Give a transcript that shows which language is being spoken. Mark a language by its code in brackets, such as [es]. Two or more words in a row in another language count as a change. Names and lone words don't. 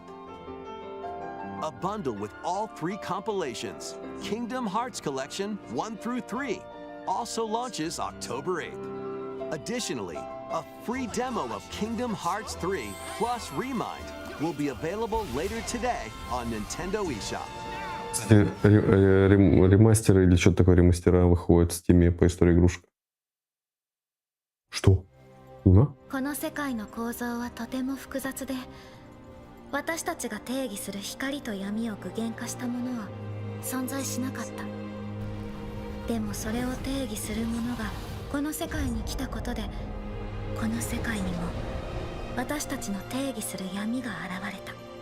[en] A bundle with all 3 compilations, Kingdom Hearts Collection 1 through 3, also launches October 8th. Additionally, A free demo of Kingdom Hearts 3 plus Remind will be available later today on Nintendo eShop. [ru] Кстати, ремастеры или что-то такое, ремастера выходят в Steam по истории игрушек. Что? Луна? [ja] この世界の構造はとても複雑で、私たちが定義する光と闇を具現化したものは存在しなかった。でもそれを定義するものがこの世界に来たことで、この世界にも私たちの定義する闇が現れた。